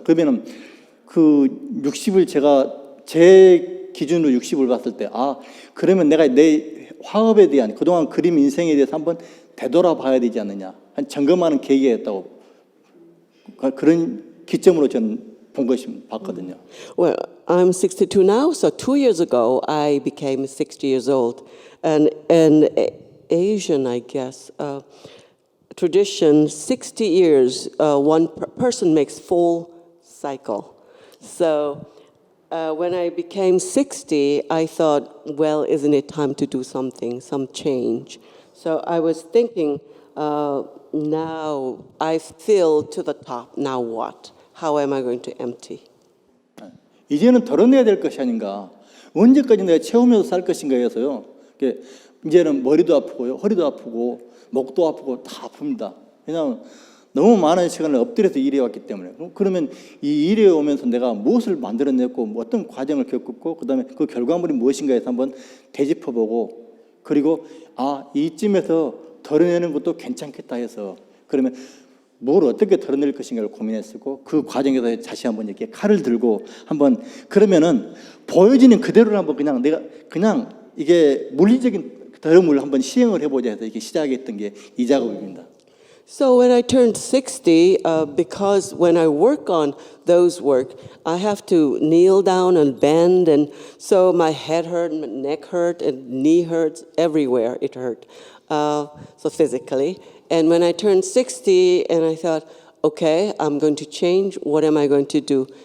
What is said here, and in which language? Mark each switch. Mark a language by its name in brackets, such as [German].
[Korean] 그러면은 60을 제 기준으로 60을 봤을 때, 그러면 내가 내 화업에 대한 그동안 그림 인생에 대해서 한번 되돌아봐야 되지 않느냐. 한 점검하는 계기였다고, 그런 기점으로 저는 봤거든요. [English] Well, I'm 62 now, so 2 years ago I became 60 years old. And Asian, I guess, tradition, 60 years, one person makes full cycle. So when I became 60, I thought, well, isn't it time to do something, some change? So I was thinking, now I fill to the top, now what? How am I going to empty? [Korean] 이제는 덜어내야 될 것이 아닌가. 언제까지 내가 채우면서 살 것인가 해서요. 이제는 머리도 아프고요, 허리도 아프고, 목도 아프고 다 아픕니다. 왜냐하면 너무 많은 시간을 엎드려서 일해왔기 때문에. 그러면 이 일해 오면서 내가 무엇을 만들어냈고, 어떤 과정을 겪었고, 그 다음에 그 결과물이 무엇인가 해서 한번 되짚어보고, 그리고 이쯤에서 덜어내는 것도 괜찮겠다 해서, 그러면 뭘 어떻게 덜어낼 것인가를 고민했었고, 그 과정에서 다시 한번 이렇게 칼을 들고 한번, 그러면은 보여지는 그대로 한번 내가 이게 물리적인 덜음을 한번 시행을 해보자 해서 이렇게 시작했던 게 이 작업입니다. [English] So when I turned 60, because when I work on those work, I have to kneel down and bend, and so my head hurt, my neck hurt, and knee hurts, everywhere it hurt, so physically. And when I turned 60, and I thought, okay, I'm going to change, what am I going to do?